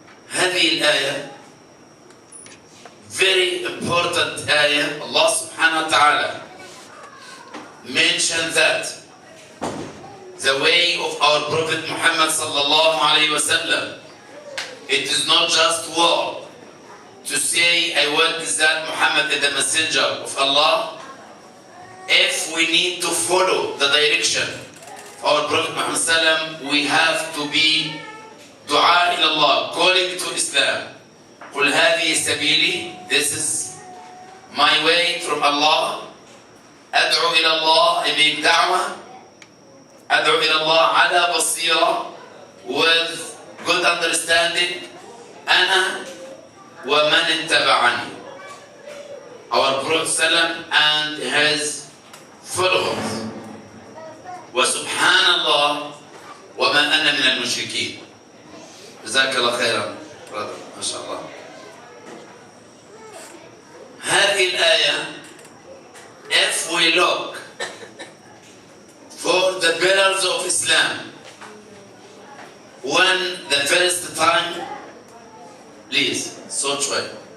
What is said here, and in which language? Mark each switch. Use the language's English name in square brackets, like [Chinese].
[Arabic] هذه الآية very important آية. [English] Allah subhanahu wa ta'ala mentioned that the way of our Prophet Muhammad sallallahu alayhi wa sallam, it is not just word to say I want that Muhammad is the messenger of Allah. If we need to follow the direction of our Prophet Muhammad sallam, we have to be dua ila Allah, calling to Islam. قل هذه سبيلي, this is my way from Allah. [Arabic] أدعو إلى الله, I make da'wah. أدعو إلى الله على بصيرة, with good understanding. [English] أنا ومن اتبعني, our Prophet sallam and his followers. [Arabic] وسبحان الله وما أنا من المشركين. جزاك الله خيرا brother. ما شاء الله. [English] هذه الآية, if we look for the pillars of Islam, when the first time, please صوت شوي.